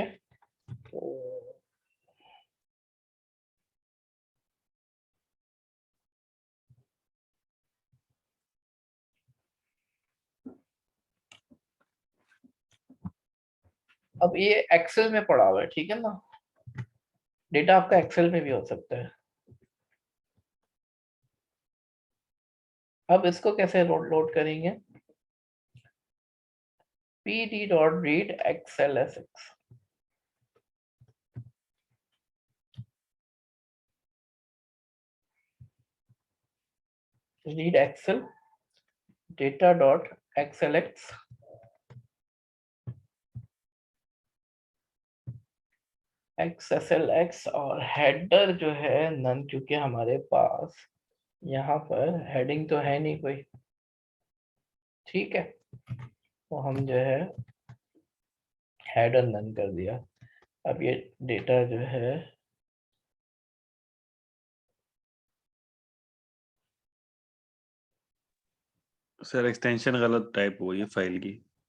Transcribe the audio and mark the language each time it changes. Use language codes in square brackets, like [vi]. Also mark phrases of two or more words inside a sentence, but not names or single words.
[hi] तो अब ये एक्सेल में पड़ा हुआ है, ठीक है ना, डेटा आपका एक्सेल में भी हो सकता है। अब इसको कैसे लोड करेंगे? [en] pd.read xlsx, read excel data.xlx xslx, [hi] और हेडर जो है नन, क्योंकि हमारे पास यहाँ पर हेडिंग तो है नहीं कोई, ठीक है, तो हम जो है [en] header none [hi] कर दिया। अब ये डेटा जो है सर एक्सटेंशन गलत टाइप हुई है फाइल की।